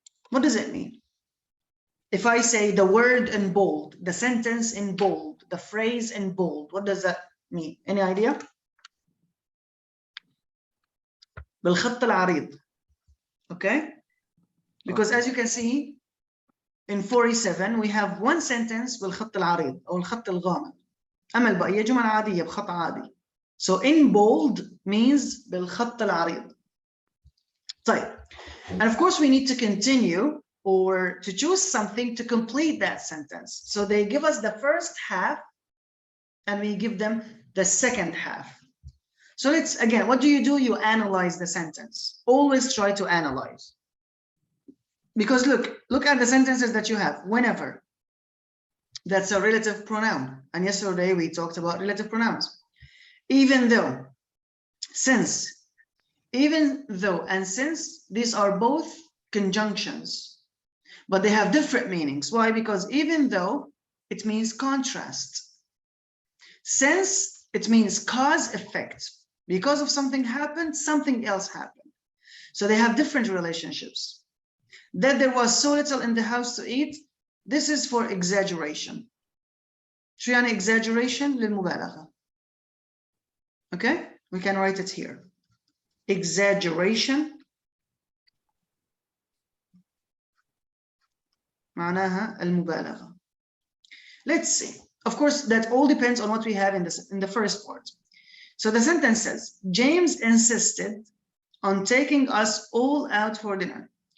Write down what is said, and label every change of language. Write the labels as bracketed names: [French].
[English] What does it mean? If I say the word in bold, the sentence in bold, the phrase in bold, what does that mean? Any idea? [Arabic] بالخط العريض. Okay? [English] Because as you can see, in 47, we have one sentence [Arabic] بالخط العريض أو الخط الغامض. أما البقية جمل عادية بخط عادي. [English] So in bold means [Arabic] بالخط العريض. طيب. [English] And of course we need to continue or to choose something to complete that sentence. So they give us the first half and we give them the second half. So let's, again, what do? You analyze the sentence. Always try to analyze. Because look at the sentences that you have. Whenever, that's a relative pronoun. And yesterday we talked about relative pronouns. Even though, since, even though, and since, these are both conjunctions, but they have different meanings. Why? Because even though, it means contrast. Since, it means cause effect. Because of something happened, something else happened. So they have different relationships. That there was so little in the house to eat, this is for exaggeration. [Arabic] شو يعني exaggeration؟ للمبالغة. [English] Okay, we can write it here. [Arabic] Exaggeration معناها المبالغة. [English] Let's see. Of course, that all depends on what we have in the first part. So the sentence says, James insisted on taking us all out for dinner.